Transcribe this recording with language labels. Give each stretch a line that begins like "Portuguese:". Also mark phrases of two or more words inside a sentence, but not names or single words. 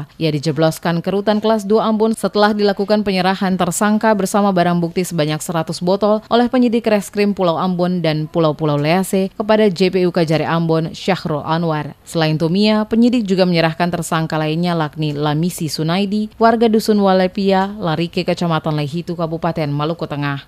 Indonesian: Ia dijebloskan ke rutan kelas 2 Ambon setelah dilakukan penyerahan tersangka bersama barang bukti sebanyak 100 botol oleh penyidik Reskrim Pulau Ambon dan Pulau-Pulau Lease kepada JPU Kajari Ambon Syahrul Anwar. Selain Tomia, penyidik juga menyerahkan tersangka lainnya yakni Lamisi Sunaidi, warga Dusun Walepia, Larike, Kecamatan Lehitu, Kabupaten Maluku Tengah.